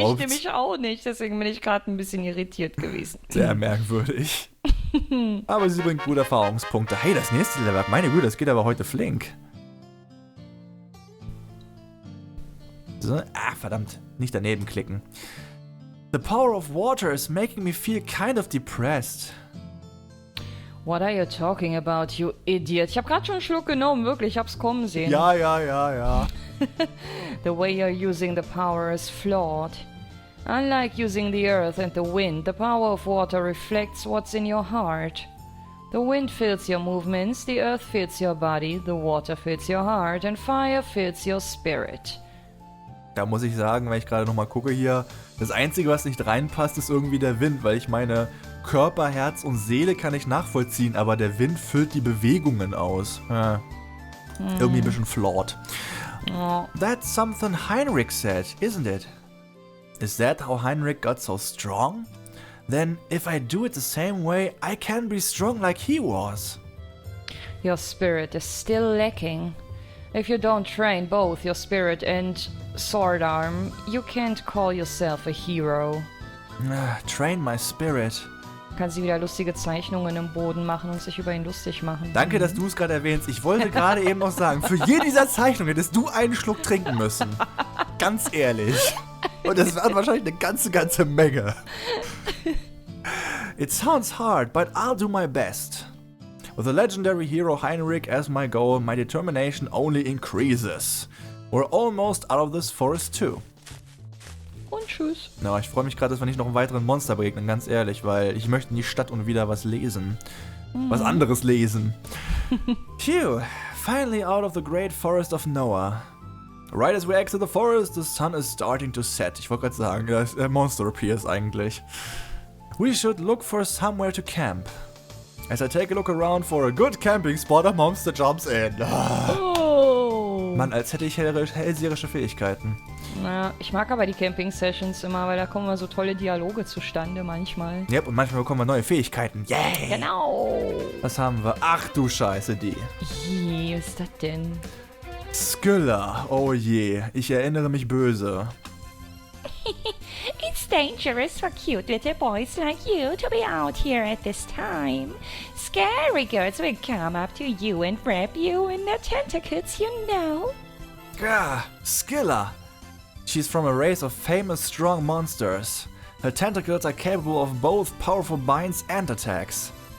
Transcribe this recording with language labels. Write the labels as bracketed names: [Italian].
[German] Ja, ich nämlich auch nicht. Deswegen bin ich gerade ein bisschen irritiert gewesen. Sehr merkwürdig. Aber sie bringt gute Erfahrungspunkte. Hey, das nächste Level, meine Güte, das geht aber heute flink. So, verdammt, nicht daneben klicken. [English] The power of water is making me feel kind of depressed. What are you talking about, you idiot? [German] Ich habe gerade schon einen Schluck genommen, wirklich, ich hab's kommen sehen. Ja. [English] The way you're using the power is flawed. Unlike using the earth and the wind, the power of water reflects what's in your heart. The wind fills your movements, the earth fills your body, the water fills your heart, and fire fills your spirit. [German] Da muss ich sagen, wenn ich gerade nochmal gucke hier, das Einzige, was nicht reinpasst, ist irgendwie der Wind, weil ich meine, Körper, Herz und Seele kann ich nachvollziehen, aber der Wind füllt die Bewegungen aus. Ja. Irgendwie ein bisschen [English] flawed. [German] Oh. [English] That's something Heinrich said, isn't it? Is that how Heinrich got so strong? Then, if I do it the same way, I can be strong like he was. Your spirit is still lacking. If you don't train both your spirit and sword arm, you can't call yourself a hero. Train my spirit. [German] Kann sie wieder lustige Zeichnungen im Boden machen und sich über ihn lustig machen. Danke, dass du es gerade erwähnst. Ich wollte gerade eben noch sagen, für jede dieser Zeichnungen hättest du einen Schluck trinken müssen. Ganz ehrlich. Und das waren wahrscheinlich eine ganze Menge. [English] It sounds hard, but I'll do my best. With the legendary hero Heinrich as my goal, my determination only increases. We're almost out of this forest too. [German] Und tschüss. Na, ich freue mich gerade, dass wir nicht noch einen weiteren Monster begegnen, ganz ehrlich, weil ich möchte in die Stadt und wieder was lesen. Was anderes lesen. [English] Phew, finally out of the great forest of Noah. Right as we exit the forest, the sun is starting to set. [German] Ich wollte gerade sagen, das Monster [English] appears [German] eigentlich. [English] We should look for somewhere to camp. As I take a look around for a good camping spot, a monster jumps in. Oh. [German] Mann, als hätte ich hellseherische Fähigkeiten. Na, ich mag aber die Camping-Sessions immer, weil da kommen mal so tolle Dialoge zustande manchmal. [English] Yep, und manchmal bekommen wir neue Fähigkeiten. Yay! [German] Genau. Was haben wir? Ach du Scheiße, die. Was ist das denn? Skylla, oh je, ich erinnere mich böse. [English] It's dangerous for cute little boys like you to be out here at this time. Scary girls will come up to you and wrap you in their tentacles, you know. Skylla. She's from a race of famous strong monsters. Her tentacles are capable of both powerful binds and attacks.